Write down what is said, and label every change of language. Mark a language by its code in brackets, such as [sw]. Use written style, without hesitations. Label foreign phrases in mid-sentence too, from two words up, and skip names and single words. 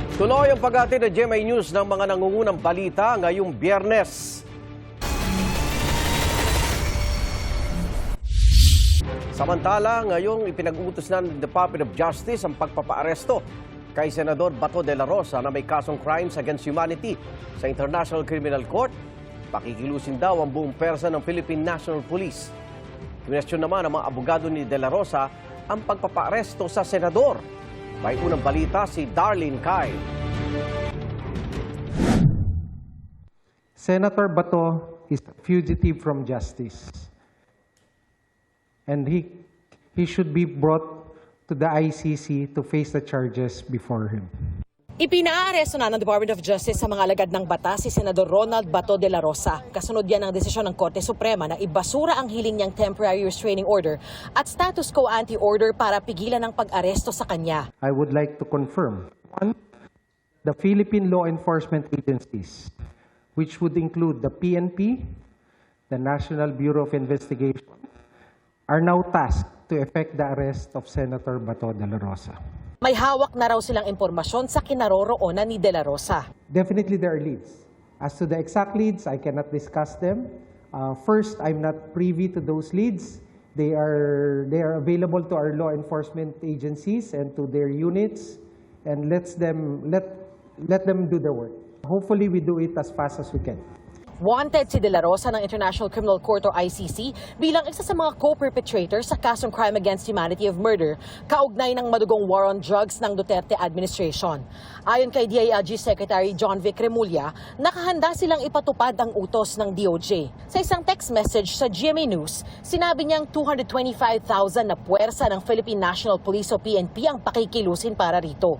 [tl] Tuloy ang paghatid ng GMA News ng mga nangungunang balita ngayong Biyernes. Samantala, ngayong ipinag-uutos ng Department of Justice ang pagpapaaresto kay Senador Bato de la Rosa na may kasong [en] crimes against humanity [tl] sa International Criminal Court. Pakikilusin daw ang buong persa ng Philippine National Police. Kinwestiyon naman ng mga abogado ni de la Rosa ang pagpapaaresto sa senador. May unang balita si Darlene Kai. [en] Senator Bato is a fugitive from justice. And he should be brought to the ICC to face the charges before him. [tl] Ipinaaresto na ng Department of Justice sa mga alagad ng batas si Senador Ronald Bato de la Rosa. Kasunod yan ng desisyon ng Korte Suprema na ibasura ang hiling niyang [en] temporary restraining order [tl] at [en] status quo ante order [tl] para pigilan ang pag-aresto sa kanya. [en] I would like to confirm, one, the Philippine law enforcement agencies, which would include the PNP, the National Bureau of Investigation, are now tasked to effect the arrest of Senator Bato de la Rosa. [tl] May hawak na raw silang impormasyon sa kinaroroonan ni de la Rosa. [en] Definitely there are leads. As to the exact leads, I cannot discuss them. First, I'm not privy to those leads. They are available to our law enforcement agencies and to their units, and let them do their work. Hopefully, we do it as fast as we can. [tl] Wanted si de la Rosa ng International Criminal Court o ICC bilang isa sa mga co-perpetrators sa kasong [en] crime against humanity of murder [tl] kaugnay ng madugong [en] war on drugs [tl] ng Duterte administration. Ayon kay DILG Secretary John Vic Remulla, nakahanda silang ipatupad ang utos ng DOJ. Sa isang text message sa GMA News, sinabi niyang 225,000 na puwersa ng Philippine National Police o PNP ang pakikilusin para rito.